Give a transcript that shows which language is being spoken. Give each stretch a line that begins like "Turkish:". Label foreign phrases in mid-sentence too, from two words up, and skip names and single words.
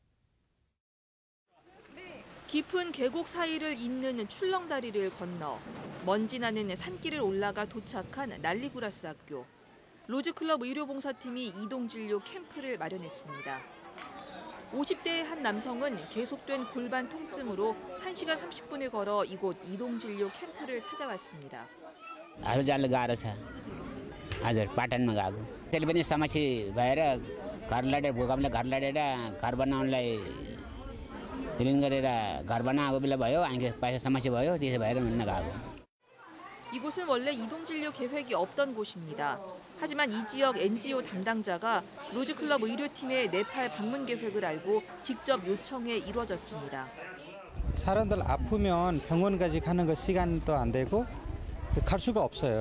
Korean: 깊은 계곡 사이를 잇는 출렁다리를 건너 먼지 나는 산길을 올라가 도착한 날리구라스 학교. 로즈클럽 의료봉사팀이 이동진료 캠프를 마련했습니다. 50대의 한 남성은 계속된 골반 통증으로 1시간 30분을 걸어 이곳 이동진료 캠프를 찾아왔습니다.
Nepali: आफू जानु गाह्रो छ हजुर पाटनमा गएको त्यसले पनि समस्या भएर घर लडेर भूकम्पले घर लडेर घर बनाउनलाई हिलिङ गरेर घर बनाएको बेला भयो अनि पैसा समस्या भयो त्यसो भएर हिँड्न गएको.
Korean: 이곳은 원래 이동진료 계획이 없던 곳입니다. 하지만 이 지역 NGO 담당자가 로즈클럽 의료팀의 네팔 방문 계획을 알고 직접 요청해 이루어졌습니다. 사람들 아프면 병원까지 가는 거 시간도 안 되고 갈 수가 없어요.